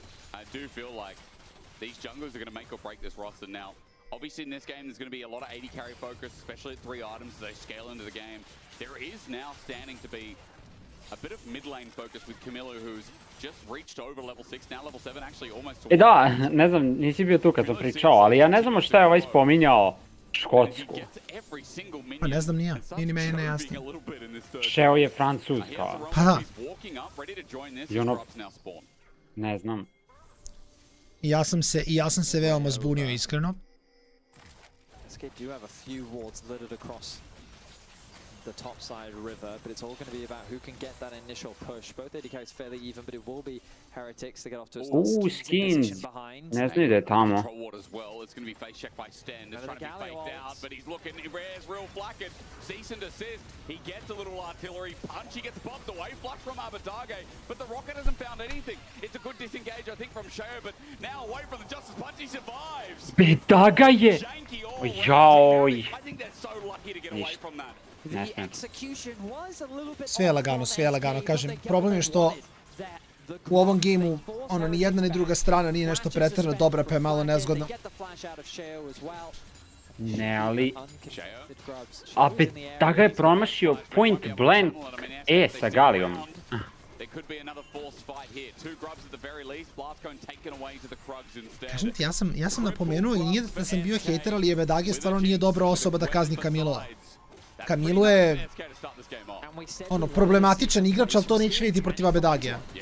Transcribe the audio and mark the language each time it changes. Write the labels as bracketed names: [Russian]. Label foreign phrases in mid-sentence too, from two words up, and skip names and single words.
[English] I do feel like these junglers are going to make or break this roster now. Obviously, in this game, there's going to be a lot of AD carry focus, especially at 3 items as they scale into the game. There is now standing to be a bit of mid lane focus with Camilo, who's just reached over level 6, now level 7, actually almost. [Bosnian] Da, ne znam, nisi bio tu kad sam pričao, ali ja ne znam šta je ovaj spominjao Škotsku. Pa ne znam ni ja, nije ni meni nejasno. Šeo je Francuska. Pa da. I ono, ne znam. I ja sam se veoma zbunio, iskreno. [English] SK do have a few wards littered across the top side river, but it's all going to be about who can get that initial push. Both AD carries fairly even, but it will be Heretics to get off to a Skins. [Bosnian] Ne znaju da je tamo. [English] It's going to be face checked by Sten. He's trying to be faked out, but he's looking. Rare's real flackered. Cease and desist. He gets a little artillery punch. He gets popped away. Flush from Abadage, but the rocket hasn't found anything. It's a good disengage, I think, from Sheo, but now away from the Justice Punch, he survives. [Bosnian] Bedaga je! Joj! [English] I think they're so lucky to get away from that. [Bosnian] Sve je lagano, kažem. Problem je što u ovom gameu, ono, ni jedna ni druga strana nije nešto pretjerano dobra, pa je malo nezgodno. Ne, ali... A Bedaga je promašio [English] point blank [Bosnian] sa Galijom. Kažem ti, ja sam napomenuo i nije da sam bio hejter, ali je Bedage stvarno nije dobra osoba da kazni Camilo. Camilo je problematičan igrač, ali to neće vidjeti protiv Abedagea.